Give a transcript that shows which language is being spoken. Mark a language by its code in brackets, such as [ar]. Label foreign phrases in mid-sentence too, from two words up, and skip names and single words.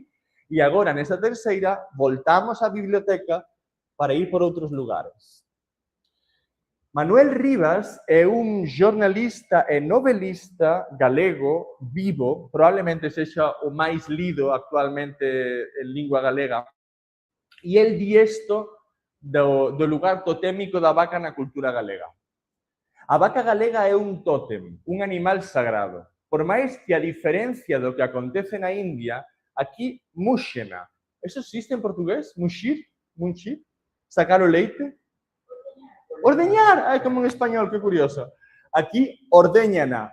[pt] E agora, nessa terceira, voltamos à biblioteca para ir por outros lugares. Manuel Rivas é um jornalista e novelista galego vivo, provavelmente seja o mais lido atualmente em língua galega. E ele diz isto do lugar totémico da vaca na cultura galega. A vaca galega é um tótem, um animal sagrado. Por mais que a diferença do que acontece na Índia, aqui, muxena. Isso existe em português? Muxir? Munchir? Sacar o leite? Ordeñar! Ai, como em espanhol, que curioso. Aqui, ordeñana.